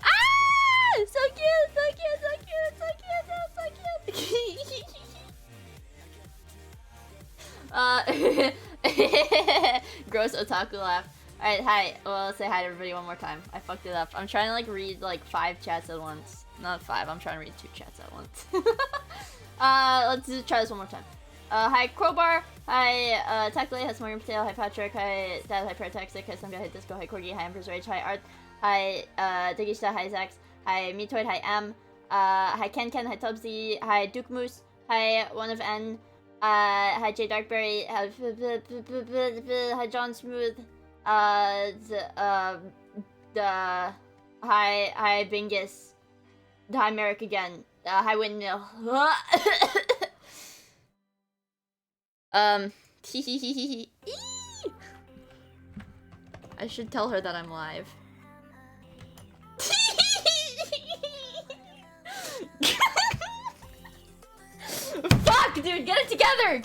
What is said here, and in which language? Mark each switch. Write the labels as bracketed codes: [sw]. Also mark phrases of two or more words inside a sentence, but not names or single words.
[en] So cute. Gross otaku laugh. Alright, hi. Well, let's say hi to everybody one more time. I fucked it up. I'm trying to like read like 5 chats at once. Not 5, I'm trying to read 2 chats at once. Let's try this one more time. Hi Crowbar. Hi Tackley. Hi Smorgan Potato. Hi Patrick. Hi Dad. Hi Parataxic. Hi Some Guy. Hi Disco. Hi Corgi. Hi Emperor's Rage. Hi Art. Hi Digishta. Hi Zax. Hi Metoid. Hi M. Hi Ken. Hi Tubbsy. Hi Duke Moose. Hi One of N. Hi J Darkberry. Hi John Smooth. Hi Bingus. Hi Merrick again. Hi Windmill. I should tell her that I'm live. Fuck, dude, get it together!